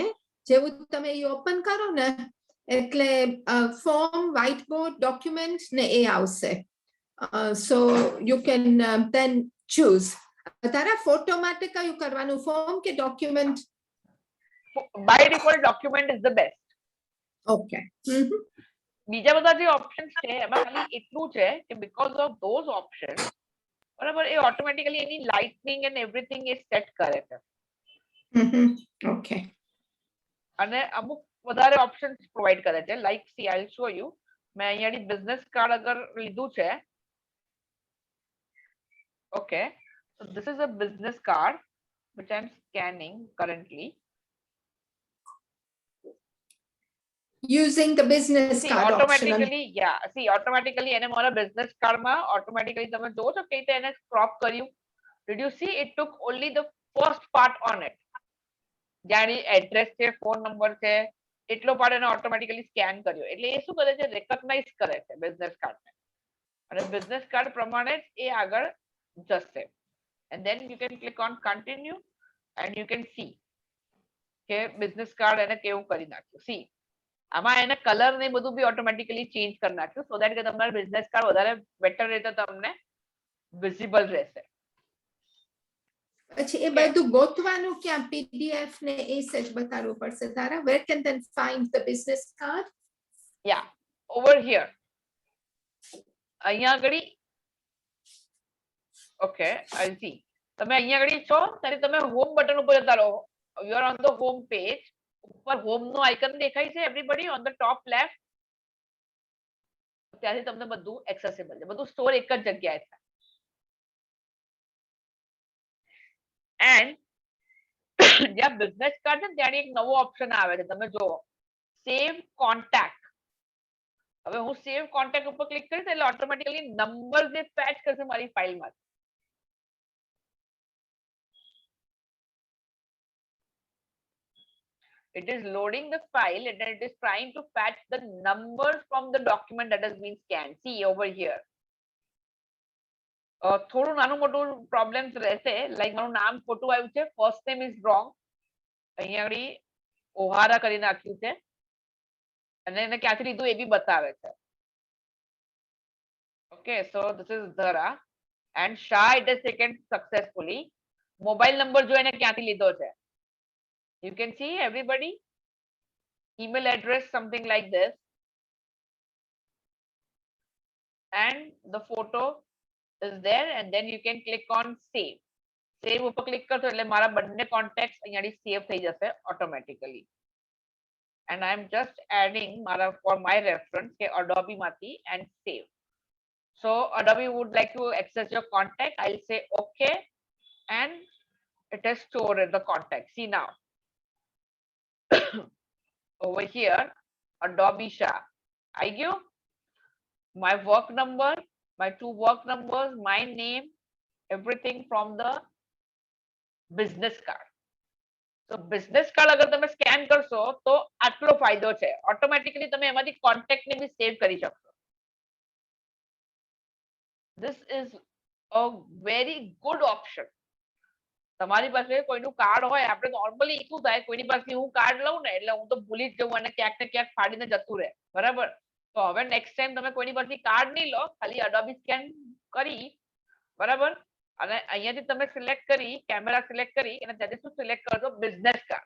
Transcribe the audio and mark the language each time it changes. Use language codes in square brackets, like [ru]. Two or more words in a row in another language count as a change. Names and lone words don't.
[gu] જેવું તમે એ ઓપન કરો ને એટલે ફોર્મ, [en] white board, [gu] ડોક્યુમેન્ટ ને એ આવશે. [en] so you can then choose. [gu] તારા ફોટો માટે કયું કરવાનું, ફોર્મ કે ડોક્યુમેન્ટ? [en] By default document is the best. [gu] ઓકે. બીજા બધા જે ઓપ્શન્સ છે એમાં ખાલી એટલું છે કે [en] because of those options, [gu] બરાબર, એ ઓટોમેટિકલી એની [en] lightning and everything [gu] એ સેટ કરે છે. ઓકે. અને અમુક વધારે ઓપ્શન્સ પ્રોવાઈડ કરે છે. [en] like see I will show you. [gu] મેં અહીંયાની [en] business card [gu] અગર લીધું છે. [en] ઓકે, so this is a business card which I'm scanning currently. Using the business See, card automatically, yeah, see, automatically [gu] એને મારા [en] business card [gu] માં automatically તમે જોવો છો કે રીતે એને crop કર્યું. [en] Did you see? It took only the first part on it. [gu] જ્યાં એડ્રેસ છે, ફોન નંબર છે, એટલો પાડ એને ઓટોમેટિકલી સ્કેન કર્યો. એટલે એ શું કરે છે, રેકગ્નાઇઝ કરે છે બિઝનેસ કાર્ડને, અને [en] business card [gu] પ્રમાણે જ એ આગળ જશે. [en] And then you can click on continue and you can see કે business card [gu] એને કેવું કરી નાખ્યું. સી આમાં એને કલર ને બધું બી ઓટોમેટિકલી ચેન્જ કરી નાખ્યું, [en] so that [gu] કે તમારું બિઝનેસ કાર્ડ વધારે બેટર રીતે તમને વિઝિબલ રહેશે. પછી એ બધું ગોતવાનું ક્યાં, પીડીએફ ને એ સેજ બતાડવું પડશે તારા? [en] Where can then find the business card? Yeah, over here. [gu] અહીંયા આગળ ઓકે, [en] I'll see. [gu] તમે અહીંયા આગળ છો ત્યારે તમે [en] home button [gu] ઉપર જતા રહો. [en] You are on the home page. [gu] ઉપર હોમ નો આઇકન દેખાય છે [en] everybody on the top left. [gu] ત્યાંથી તમને બધું એક્સેસિબલ છે, બધું સ્ટોર એક જ જગ્યાએ છે. એન્ડ જ્યાં બિઝનેસ કાર્ડ છે ત્યાં એક નવો ઓપ્શન આવે છે, તમે જુઓ [en] save contact. [gu] હવે હું [en] save contact [gu] ઉપર ક્લિક કરીશ એટલે ઓટોમેટિકલી નંબર જે ફેચ કરશે મારી ફાઇલમાં. [en] It is loading the file and then it is trying to fetch the numbers from the document that has been scanned. See over here. [gu] થોડું નાનું મોટું પ્રોબ્લેમ્સ રહેશે, લાઈક મારું નામ ખોટું આવ્યું છે, [en] first name is wrong, [gu] અહીંયા આગળ ઓહારા કરી નાખ્યું છે, અને એને ક્યાંથી લીધું એ બી બતાવે છે. [en] okay, so this is Dhara and Shah it is taken successfully. [gu] મોબાઈલ નંબર જો એને ક્યાંથી લીધો છે, [en] you can see everybody, email address something like this, and the photo is there, and then you can click on save. [gu] Save ઉપર ક્લિક કરશો એટલે મારા બંને કોન્ટેક્ટ્સ અહીંયાથી સેવ થઈ જશે ઓટોમેટિકલી. [en] and I am just adding મારા for my reference કે Adobe માંથી and save. So Adobe would like to access your contact. I'll say okay, and it is stored in the contact. See now. Over here, Adobe Shah. I give my work number, my 2 work numbers, my name, everything from the business card. [gu] So business card અગર તમે સ્કેન કરશો તો આટલો ફાયદો છે, ઓટોમેટિકલી તમે એમાંથી કોન્ટેક્ટ ને બી સેવ કરી શકશો. [en] This is a very good option. [gu] તમારી પાસે કોઈનું કાર્ડ હોય, આપણે નોર્મલી શું થાય, કોઈની પાસે હું કાર્ડ લઉં ને એટલે હું તો ભૂલી જ જઉં અને ક્યાંક ને ક્યાંક ફાડીને જતું રહે, બરાબર? તો હવે નેક્સ્ટ ટાઈમ તમે કોઈની પાસે કાર્ડ નહીં લો, ખાલી અડોબી સ્કેન કરી, બરાબર, અને અહીંયાથી તમે સિલેક્ટ કરી, કેમેરા સિલેક્ટ કરી અને ત્યાંથી શું સિલેક્ટ કરશો, બિઝનેસ કાર્ડ.